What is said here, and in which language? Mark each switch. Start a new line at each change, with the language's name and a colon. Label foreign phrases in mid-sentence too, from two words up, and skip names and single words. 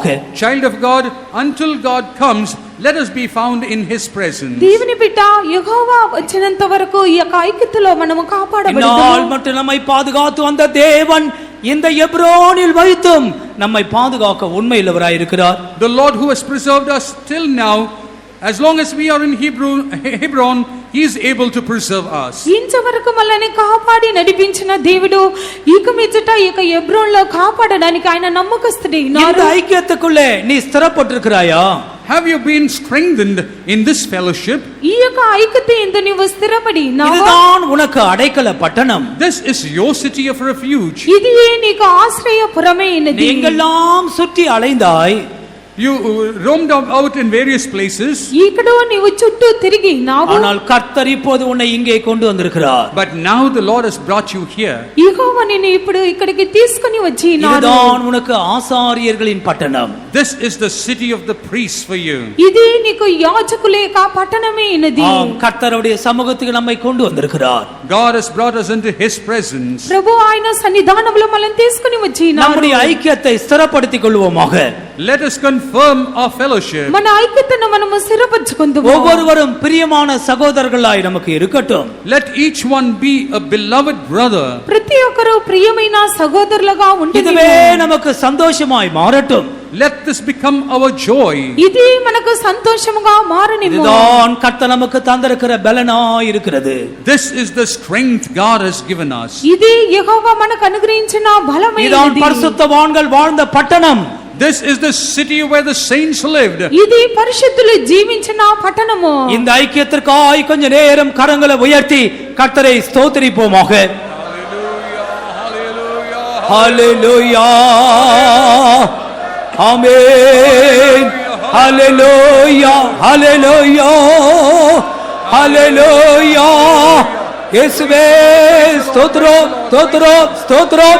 English: Child of God, until God comes, let us be found in his presence.
Telugu: దేవుని బిడ్డ యెహోవా వచ్చినంత వరకు ఈ యొక్క ఐక్యతలో మనము
Tamil: இந்நாள்
Telugu: కాపాడబడతాము.
Tamil: மட்டும் நம்மை பாதுகாத்து வந்த தேவன் இந்த எப்ரோனில் வைத்தும் நம்மை பாதுகாக்க உண்மையுள்ளவராய் இருக்கிறார்.
English: The Lord who has preserved us till now, as long as we are in Hebron, he is able to preserve us.
Telugu: ఇంతవరకు మనల్ని కాపాడి నడిపించిన దేవుడు ఇక మీదట ఈ యొక్క ఎబ్రోన్లో కాపాడడానికి ఆయన నమ్మకస్తుడై
Tamil: இந்த
Telugu: ఉన్నారు.
Tamil: ஐக்கியத்துக்குள்ளே நீ ஸ்திரப்பட்டிருக்கிறாயா?
English: Have you been strengthened in this fellowship?
Telugu: ఈ యొక్క ఐక్యత ఎందు నీవు స్థిరపడి ఉన్నావా?
Tamil: இதுதான் உனக்கு அடைக்கல பட்டணம்.
English: This is your city of refuge.
Telugu: ఇది నీకు ఆశ్రయపురమే అయినది.
Tamil: நீங்கெல்லாம் சுற்றி அலைந்தாய்.
English: You roamed out in various places.
Telugu: ఇక్కడ నీవు చుట్టూ తిరిగినావు.
Tamil: ஆனால் கர்த்தர் இப்போது உன்னை இங்கே கொண்டு வந்திருக்கிறார்.
English: But now the Lord has brought you here.
Telugu: యెహోవా నిన్ను ఇప్పుడు ఇక్కడికి తీసుకొని వచ్చినాడు.
Tamil: இதுதான் உனக்கு ஆசாரியர்களின் பட்டணம்.
English: This is the city of the priests for you.
Telugu: ఇది నీకు యాజకుల యొక్క పట్టణమే ఇనది.
Tamil: ஆம், கர்த்தருடைய சமூகத்துக்கு நம்மை கொண்டு வந்திருக்கிறார்.
English: God has brought us into his presence.
Telugu: ప్రభు ఆయన సన్నిధానములో మనల్ని తీసుకొని వచ్చినాడు.
Tamil: நம்முடைய ஐக்கியத்தை ஸ்திரப்படுத்திக் கொள்வோமாக.
English: Let us confirm our fellowship.
Telugu: మన ఐక్యతను మనము స్థిరపరచుకుందాము.
Tamil: ஒவ்வொருவரும் பிரியமான சகோதரர்களாய் நமக்கு இருக்கட்டும்.
English: Let each one be a beloved brother.
Telugu: ప్రతి ఒక్కరు ప్రియమైన సహోదరులుగా ఉండి
Tamil: இதுவே நமக்கு சந்தோஷமாய் மாறட்டும்.
English: Let this become our joy.
Telugu: ఇది మనకు సంతోషముగా మారనిమ్ము.
Tamil: இதுதான் கர்த்தர் நமக்கு தந்திருக்கிற பலனாய் இருக்கிறது.
English: This is the strength God has given us.
Telugu: ఇది యెహోవా మనకు అనుగ్రహించిన బలమైనది.
Tamil: இதுதான் பரிசுத்தவான்கள் வாழ்ந்த பட்டணம்.
English: This is the city where the saints lived.
Telugu: ఇది పరిశుద్ధులు జీవించిన పట్టణము.
Tamil: இந்த ஐக்கியத்திற்காய் கொஞ்ச நேரம் கரங்களை உயர்த்தி கர்த்தரை ஸ்தோத்திரிப்போமாக. ஹalleluya ஆமென். ஹalleluya ஹalleluya ஹalleluya இயேசுவே ஸ்தோத்திரம் ஸ்தோத்திரம் ஸ்தோத்திரம்.